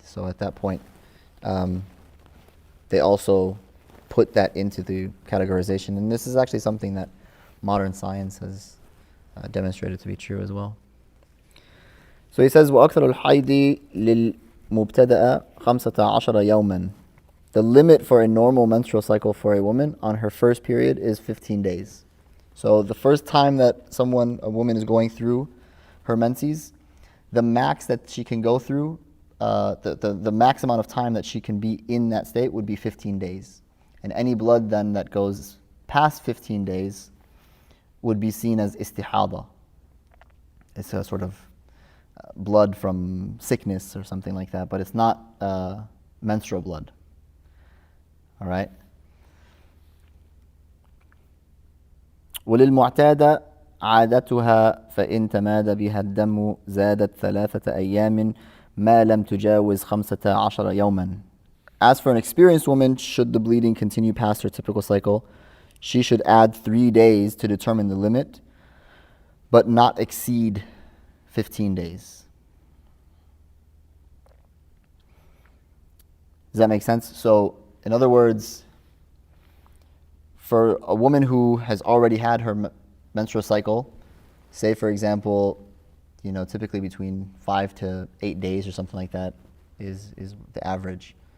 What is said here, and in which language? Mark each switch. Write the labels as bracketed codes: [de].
[en] So at that point, they also put that into the categorization. And this is actually something that modern science has demonstrated to be true as well. So he says, [ar] وَأَكْثَرُ الْحَيْضِ لِلْمُبْتَدَأَ 15 يَوْمًا. [en] The limit for a normal menstrual cycle for a woman on her first period is 15 days. So the first time that a woman is going through her menses, the max that she can go through, the max amount of time that she can be in that state would be 15 days. And any blood then that goes past 15 days would be seen as istihada. It's a sort of blood from sickness or something like that, but it's not menstrual blood. All right? [ar] وللمعتادة عادتها فإن تمادى بها الدم زادت 3 أيام ما لم تجاوز 15 يوما. [en] As for an experienced woman, should the bleeding continue past her typical cycle, she should add 3 days to determine the limit, but not exceed 15 days. Does that make sense? So, in other words, for a woman who has already had her menstrual cycle, say for example, typically between 5 to 8 days or something like that is the average.